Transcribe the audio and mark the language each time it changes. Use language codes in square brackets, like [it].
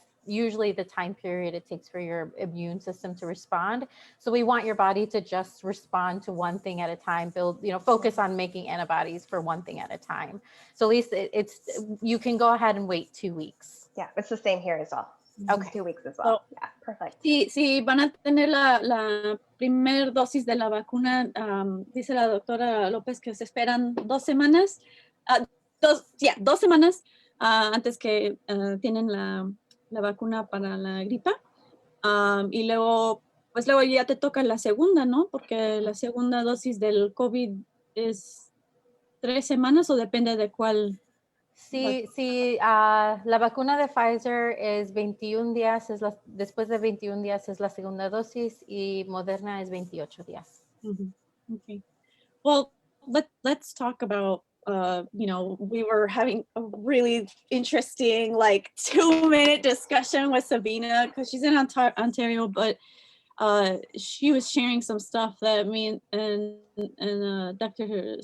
[en] usually the time period it takes for your immune system to respond. So we want your body to just respond to one thing at a time, focus on making antibodies for one thing at a time. So at least you can go ahead and wait 2 weeks. Yeah, it's the same here as well. Okay. 2 weeks as well. Yeah, perfect. [es] Si van a tener la primer dosis de la vacuna, dice la doctora López que se esperan 2 semanas, 2 semanas antes que tienen la vacuna para la gripa. Y luego ya te toca la segunda, ¿no? Porque la segunda dosis del COVID es 3 semanas o depende de cuál. Sí, la vacuna de Pfizer es 21 días, después de 21 días es la segunda dosis y Moderna es 28 días. [en] Okay. Well, let's talk about, we were having a really interesting 2-minute discussion with Sabina because she's in Ontario, but she was sharing some stuff that me and Dr.